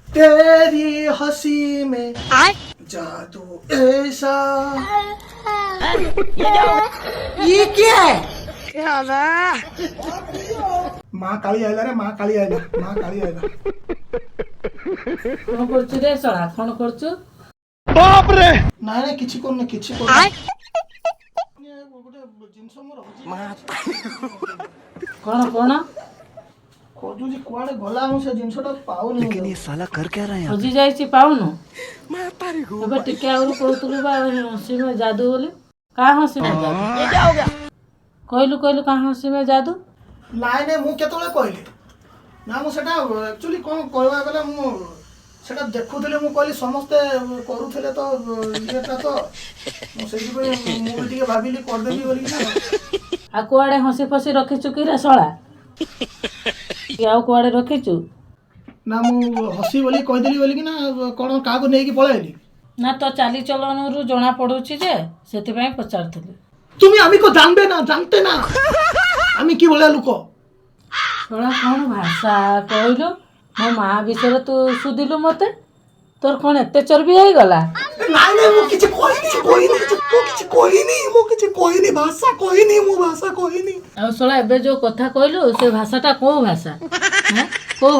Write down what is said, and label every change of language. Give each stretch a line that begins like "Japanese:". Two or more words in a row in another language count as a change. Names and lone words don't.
Hindi: तेरी हंसी में जादू ऐसा। ये क्या है? माँ काली आइला रे, माँ काली आइला, माँ काली आइला।
Odia: କଣ କରୁଛୁ ରେ ଶଳା କଣ କରୁଛୁ? ନାଇଁ ନାଇଁ କିଛି କରୁନି, କିଛି କରୁନି। ଗୋଟେ ଜିନିଷ ମୋର କଣ କଣ ଖୋଜୁଛି, କୁଆଡେ ଗଲା ମୁଁ ସେ ଜିନିଷଟା ପାଉନି।
Hindi: लेकिन ये साला कर क्या रहा है यहाँ
Odia: ହଜି ଯାଇଛି ପାଉନୁ? ଏବେ ଟିକେ ଆଗରୁ କହୁଥିଲୁ ବା
Hindi: हंसी में जादू
Odia: ବୋଲି। କାହା
Hindi: हंसी में जादू
Odia: କହିଲୁ କହିଲୁ କାହା
Hindi: हंसी में जादू?
Odia: ନାଇଁ ନାଇଁ ମୁଁ କେତେବେଳେ କହିଲି ନା, ମୁଁ ସେଟା ଆକ୍ଚୁଆଲି କଣ କହିବା ଗଲେ ମୁଁ ସେଟା ଦେଖୁଥିଲି, ମୁଁ କହିଲି ସମସ୍ତେ କରୁଥିଲେ ତ ଇଏଟା, ତ ମୁଁ ସେଇଥିପାଇଁ ମୁଁ ବି ଟିକେ ଭାବିଲି କରିଦେବି ବୋଲିକି ନା। ଆଉ କୁଆଡେ ହସି ଫସି ରଖିଛୁ କି ରେ ଶଳା? କି ଆଉ କୁଆଡେ ରଖିଛୁ? ନା ମୁଁ ହସି ବୋଲି କହିଦେଲି ବୋଲିକି ନା, କଣ କାହାକୁ ନେଇକି ପଳେଇଲି? ନା ତ ଚାଲିଚଳନରୁ ଜଣା ପଡୁଛି ଯେ ସେଥିପାଇଁ ପଚାରୁଥିଲି।
Bangla: তুমি আমি কো জানবে না, জানতে না আমি কি ভଳିଆ লোକ।
Odia: ଶଳା କଣ ଭାଷା କହିଲୁ? ମୋ ମା ବିଷୟରେ ତୁ ସୁଧିଲୁ ମତେ? ତୋର କଣ ଏତେ ଚର୍ବି ହେଇଗଲା? ନାଇଁ ନାଇଁ ମୁଁ କିଛି କହିନି, ମୁଁ କିଛି କହିନି, ଭାଷା କହିନି, ମୁଁ ଭାଷା କହିନି। ଆଉ ଶଳା ଏବେ ଯୋଉ କଥା କହିଲୁ ସେ ଭାଷାଟା କୋଉ ଭାଷା?